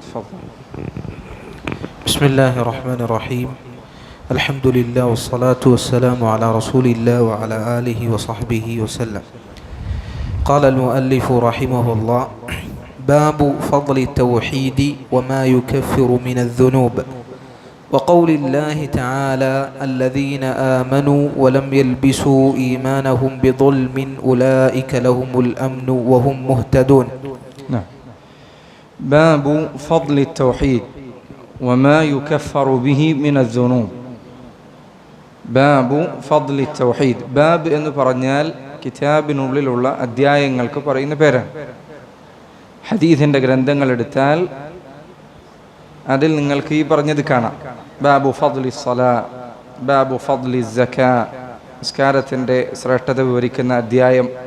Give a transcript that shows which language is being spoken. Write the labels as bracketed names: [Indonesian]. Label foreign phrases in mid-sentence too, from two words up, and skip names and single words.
[Arabic] بسم الله الرحمن الرحيم. الحمد لله والصلاة والسلام على رسول الله وعلى آله وصحبه وسلم. قال المؤلف رحمه الله باب فضل التوحيد وما يكفر من الذنوب وقول الله تعالى الذين آمنوا ولم يلبسوا إيمانهم بظلم أولئك لهم الأمن وهم مهتدون. باب فضل التوحيد وما يكفر به من الذنوب. باب فضل توحيد. [Malayalam] ബാബ് എന്ന് പറഞ്ഞാൽ കിതാബിനുള്ളിലുള്ള അധ്യായങ്ങൾക്ക് പറയുന്ന പേരാണ്. ഹദീസിൻ്റെ ഗ്രന്ഥങ്ങൾ എടുത്താൽ അതിൽ നിങ്ങൾക്ക് ഈ പറഞ്ഞത് കാണാം. [Arabic] باب فضل صلاة، باب فضل زكاة, [Malayalam] നിസ്കാരത്തിൻ്റെ ശ്രേഷ്ഠത വിവരിക്കുന്ന അധ്യായം.